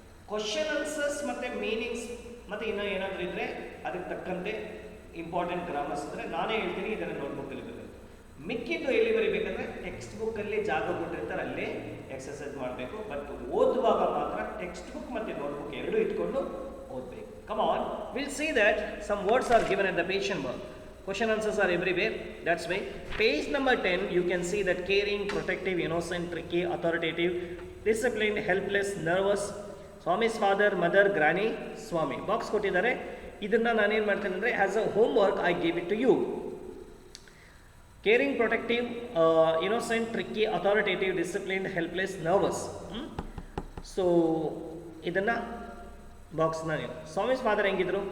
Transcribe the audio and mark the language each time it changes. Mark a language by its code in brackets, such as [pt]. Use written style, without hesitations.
[kn] Question answers ಮತ್ತು meanings ಮತ್ತು ಇನ್ನೂ ಏನಾದರೂ ಇದ್ದರೆ ಅದಕ್ಕೆ ತಕ್ಕಂತೆ ಇಂಪಾರ್ಟೆಂಟ್ ಗ್ರಾಮರ್ಸ್ ಇದ್ದರೆ ನಾನೇ ಹೇಳ್ತೀನಿ, ಇದನ್ನು ನೋಟ್ಬುಕ್ಕಲ್ಲಿ ಬರಬೇಕು. ಮಿಕ್ಕಿದ್ದು ಎಲ್ಲಿ ಬರೀಬೇಕಂದ್ರೆ ಟೆಕ್ಸ್ಟ್ ಬುಕ್ಕಲ್ಲಿ ಜಾಗ ಕೊಟ್ಟಿರ್ತಾರೆ ಅಲ್ಲೇ ಎಕ್ಸಸೈಸ್ ಮಾಡಬೇಕು. ಬಟ್ ಓದುವಾಗ ಮಾತ್ರ ಟೆಕ್ಸ್ಟ್ ಬುಕ್ ಮತ್ತು ನೋಟ್ಬುಕ್ ಎರಡೂ ಇಟ್ಕೊಂಡು ಓದಬೇಕು. [en] Come on, we'll see that some words are given at the page number. Question answers are everywhere. That's why page number 10 you can see that caring, protective, innocent, tricky, authoritative, disciplined, helpless, nervous. Swami's father, mother, granny, Swami. [kn] Box ಕೊಟ್ಟಿದ್ದಾರೆ. ಇದನ್ನ ನಾನು ಏನು ಮಾಡ್ತೇನೆ ಅಂದರೆ [en] As a homework I give it to you. Caring, protective, innocent, tricky, authoritative, disciplined, helpless, nervous. [kn] So ಇದನ್ನು ಬಾಕ್ಸ್ನ ನೀವು Swami's father ಹೆಂಗಿದ್ರು?